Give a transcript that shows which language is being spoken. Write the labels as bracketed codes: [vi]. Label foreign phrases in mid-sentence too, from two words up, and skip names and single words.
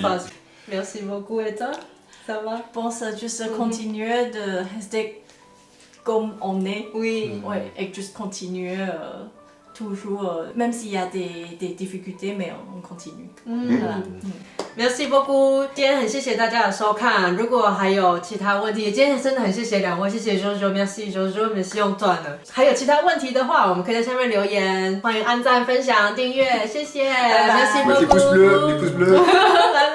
[fr] Merci beaucoup, et toi, ça va? Je pense juste continuer de rester comme on est, ouais, et juste continuer toujours, même s'il y a des difficultés, mais on continue. Voilà. Merci beaucoup， [zh] 今天很谢谢大家的收看。如果还有其他问题，今天真的很谢谢两位，谢谢 Jojo， [fr] merci Jojo，merci Antoine。 [zh] 还有其他问题的话，我们可以在下面留言，欢迎按赞、分享、订阅，谢谢， [fr] merci beaucoup。 Les pouces bleus